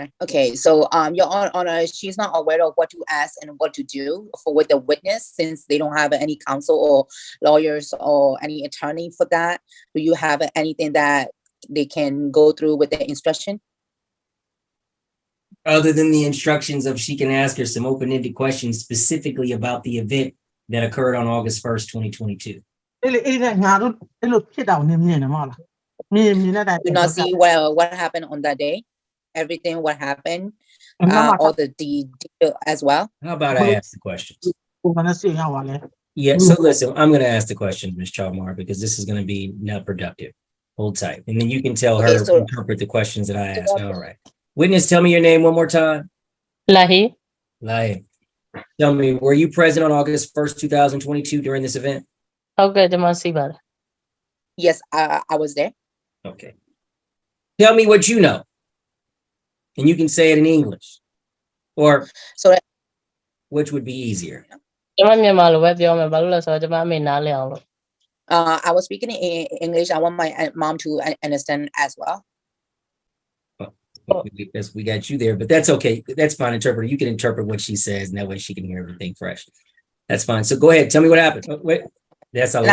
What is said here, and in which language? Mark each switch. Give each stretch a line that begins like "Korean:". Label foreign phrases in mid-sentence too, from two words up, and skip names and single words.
English: Okay, so Your Honor, she's not aware of what to ask and what to do for with the witness since they don't have any counsel or lawyers or any attorney for that. Do you have anything that they can go through with the instruction? Other than the instructions of she can ask her some open-ended questions specifically about the event that occurred on August 1st, 2022.
Burmese: အဲ့လေအဲ့ဒါငါတို့အဲ့လိုဖြစ်တာကိုနင်းမြင်တယ်မဟုတ်လားမြင်တဲ့
English: Do not see what happened on that day. Everything what happened, all the detail as well. How about I ask the questions?
Burmese: ကိုမနစီငါပါလေ
English: Yeah, so listen, I'm going to ask the questions, Ms. Chalmar, because this is going to be not productive. Hold tight. And then you can tell her, Okay, so- interpret the questions that I ask. All right. Witness, tell me your name one more time. Lahi. Lai. Tell me, were you present on August 1st, 2022 during this event?
Burmese: Okay, ကျွန်မစီပါတယ်
English: Yes, I was there. Okay. Tell me what you know. And you can say it in English. Or So which would be easier.
Burmese: ကျွန်မမြန်မာလိုပဲပြောမယ်ဘာလို့လဲဆိုတော့ကျွန်မအမေနားလည်အောင်လို့
English: I was speaking in English. I want my mom to understand as well. We got you there, but that's okay. That's fine, interpreter. You can interpret what she says, and that way she can hear everything fresh. That's fine. So go ahead. Tell me what happened. Oh, wait, that's a